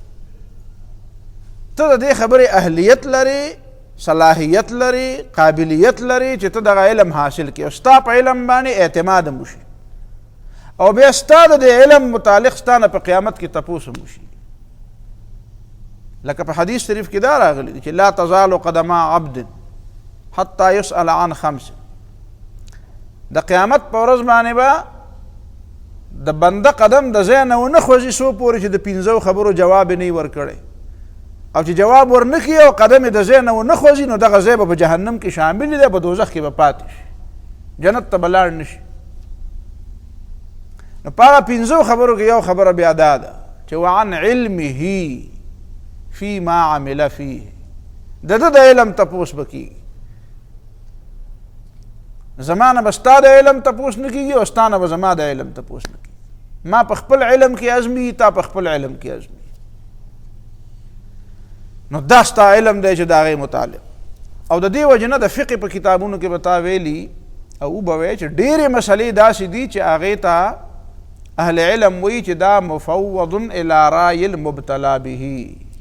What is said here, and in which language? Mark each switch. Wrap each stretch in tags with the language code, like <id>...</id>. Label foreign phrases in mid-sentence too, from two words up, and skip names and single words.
<ps>ته د دې خبرې اهلیت لري، صلاحیت لري، قابلیت لري چې ته دغه علم حاصل کړي او ستا په علم باندې اعتماد هم وشي او بیا ستا د دې علم متعلق ستا نه په قیامت کې تپوس هم وشي. لکه په حدیث شریف کې دا راغلی دی چې</ps> <ar>لا تزال قدما عبد حتی یسأل عن</ar> <ps>5. د قیامت په ورځ باندې به د بنده قدم د ځای نه ونه خوځي څو پورې چې د 5 خبرو جواب یې نه وي ورکړی او چې جواب ورنه کړي او قدم یې د ځای نه ونه خوځي نو دغه ځای به په جهنم کې شامل دی، په دوزخ کې به پاتې شي، جنت ته به لاړ نه شي. نو په هغه 5 خبرو کې یو خبره بیا دا ده چې</ps> <ar>وعن علمه فی ما عمل فیه،</ar> <ps>د ده د علم تپوس به کېږي. زما نه به ستا د علم تپوس نه کېږي او ستا نه به زما د علم تپوس نه کېږي. ما په خپل علم کې ازمي، تا په خپل علم کې ازمي. نو دا ستا علم دی چې د هغې متعلق او د دې وجې نه د فقې په کتابونو کې به تا ویلي او به وایي چې ډېرې مسلې داسې دي چې هغې ته اهل علم وایي چې دا</ps> <ar>مفوض الی رای المبتلا به.</ar>